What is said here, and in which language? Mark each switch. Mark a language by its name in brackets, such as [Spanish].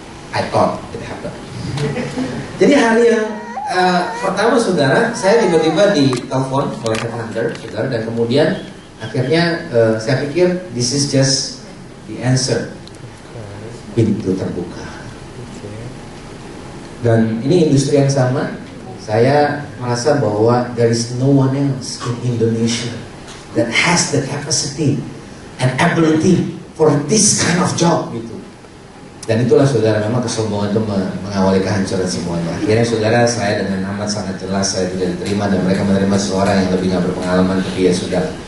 [English] I thought it happened. [Indonesian] Jadi hari yang pertama, saudara, saya tiba-tiba ditelepon oleh headhunter, saudara, dan kemudian akhirnya saya pikir [English] this is just the answer. [Indonesian] Pintu terbuka. Dan ini industri yang sama. Saya merasa bahwa [English] there is no one else in Indonesia that has the capacity and ability for this kind of job gitu. [Indonesian] Dan itulah saudara, memang kesombongan itu mengawali kehancuran semuanya. Akhirnya saudara, saya dengan amat sangat jelas saya tidak diterima dan mereka menerima seseorang yang lebih nggak berpengalaman, tapi ya sudah.